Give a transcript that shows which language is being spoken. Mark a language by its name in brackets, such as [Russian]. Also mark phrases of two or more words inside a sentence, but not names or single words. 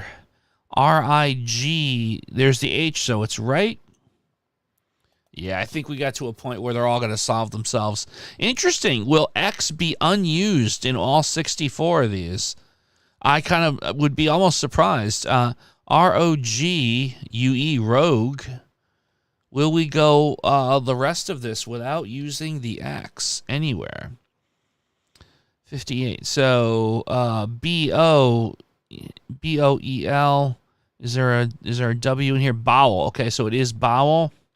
[English] R-I-G. There's the H, so it's right. Yeah, I think we got to a point where they're all going to solve themselves. Interesting. Will X be unused in all 64 of these? I kind of would be almost surprised. R-O-G-U-E, rogue. Will we go the rest of this without using the X anywhere? 58. So B-O-E-L. Is there a W in here? Bowel. Okay, so it is bowel.